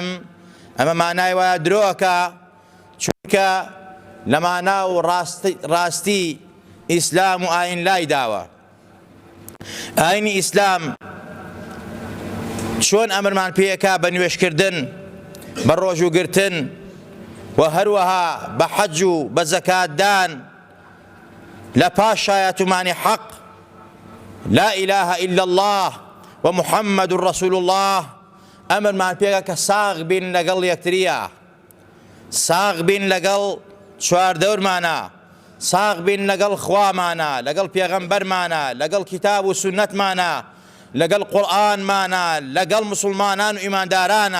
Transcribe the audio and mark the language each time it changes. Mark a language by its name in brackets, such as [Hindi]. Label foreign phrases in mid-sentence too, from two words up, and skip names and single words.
[Central Kurdish] ئەمە مانای وایە درۆکە، چونکە لە مانا و ڕاستی ئیسلام و ئاین لای داوە. ئاینی ئیسلام چۆن ئەمرمان پێیەکا بە نوێشکردن، بە ڕۆژوگرتن و هەروەها بە حەج و بە زەکاتدان لە پاش شایەتومانی حەق [Arabic] لا إله إلا الله ومحمد رسول الله. [Central Kurdish] ئەمرمان پێیەکا کە ساغ بین لەگەڵ یەکتریە، ساغ بین لەگەڵ چواردەورمانە، ساغ بین لەگەڵ خوامانە، لەگەڵ پێغەمبەرمانە، لەگەڵ کتاب و سونەتمانە، لەگەڵ قورئانمانە، لەگەڵ مسلمانان و ئیماندارانە.